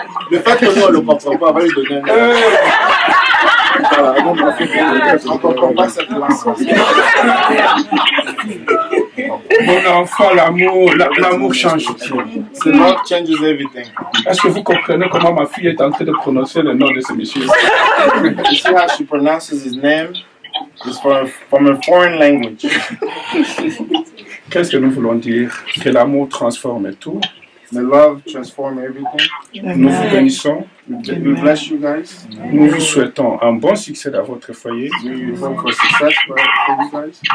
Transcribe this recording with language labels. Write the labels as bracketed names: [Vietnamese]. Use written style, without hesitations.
[French] Le fait que nous on ne le comprend pas, on va lui donner on ne comprend pas cette langue. Mon enfant, l'amour change tout. [English] The love changes everything. [French] Est-ce que vous comprenez comment ma fille est en train de prononcer le nom de ce monsieur? [English] You see how she pronounces his name? It's from a foreign language. [French] Qu'est-ce que nous voulons dire? Que l'amour transforme tout. [English] The love transforms everything. [French] Nous vous bénissons. [English] We bless you guys. [French] Nous vous souhaitons un bon succès dans votre foyer. [English] We hope for success for you guys.